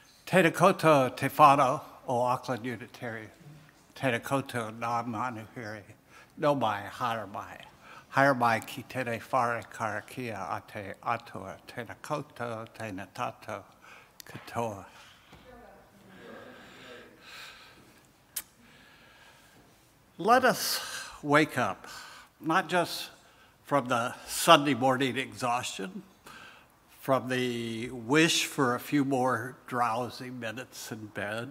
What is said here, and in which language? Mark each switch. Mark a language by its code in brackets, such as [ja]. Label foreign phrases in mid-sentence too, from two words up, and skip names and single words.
[mi] Tēnā koutou te whānau o Auckland Unitarian. Tēnā koutou nā manuhiri. No mai, hara mai. Hara mai ki tēnei whare karakia a te atua. Tēnā koutou, tēnā tātou, katoa. [en] Let us wake up, not just from the Sunday morning exhaustion, from the wish for a few more drowsy minutes in bed.